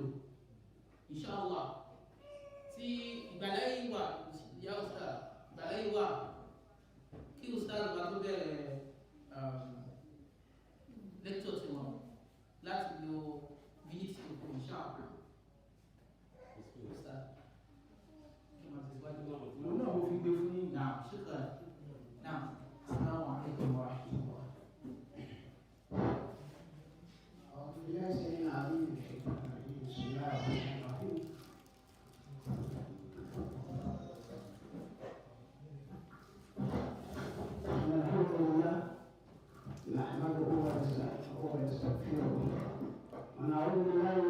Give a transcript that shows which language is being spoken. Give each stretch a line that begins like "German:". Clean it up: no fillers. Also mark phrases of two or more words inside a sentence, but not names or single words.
Yoruba: Inshallah, tí ìgbàláyé wà, ìyá Ustad, ìgbàláyé wà, kí Ustad wa tó bẹ̀rẹ̀ lecture tí wọn láti lo minutes tó kù Inshallah. Ustad, kí wọ́n ti wájú lọ́wọ́. òun náà mo fi gbé fún yín.
Arabic: نعم شكرا. نعم السلام عليكم ورحمة الله. أعوذ بالله السميع العليم من الشيطان الرجيم بسم الله الرحمن الرحيم إن الحمد لله نحمده ونستغفره ونعوذ بالله من